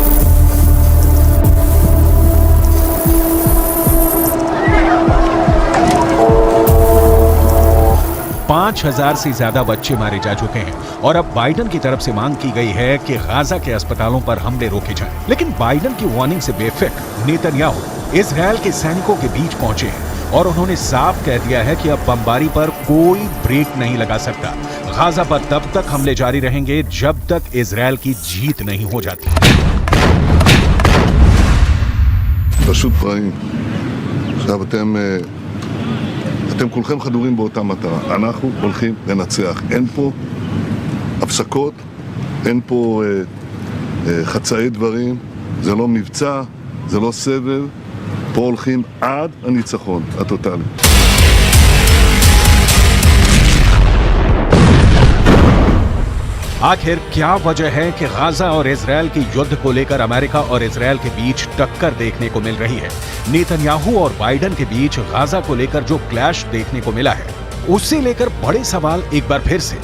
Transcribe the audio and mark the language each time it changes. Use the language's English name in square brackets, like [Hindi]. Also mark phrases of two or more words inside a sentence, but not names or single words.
[Hindi] 5,000 से ज्यादा बच्चे मारे जा चुके हैं और अब बाइडेन की तरफ से मांग की गई है कि गाजा के अस्पतालों पर हमले रोके जाएं। लेकिन बाइडेन की वार्निंग से बेफिक्र नेतन्याहू इजराइल के सैनिकों के बीच पहुंचे हैं और उन्होंने साफ कह दिया है कि अब बमबारी पर कोई ब्रेक नहीं लगा सकता। गाजा पर तब तक हमले जारी रहेंगे जब तक इजराइल की जीत नहीं हो जाती। [Hebrew] פשוט רעים. עכשיו אתם כולכם חדורים באותה מטרה. אנחנו הולכים לנצח. אין פה הפסקות, אין פה חצאי דברים, זה לא מבצע, זה לא סבב. פה הולכים עד הניצחון הטוטלי. [Hindi] आखिर क्या वजह है कि गाजा और इजराइल के युद्ध को लेकर अमेरिका और इजराइल के बीच टक्कर देखने को मिल रही है? नेतन्याहू और बाइडेन के बीच गाजा को लेकर जो क्लैश देखने को मिला है, उससे लेकर बड़े सवाल एक बार फिर से।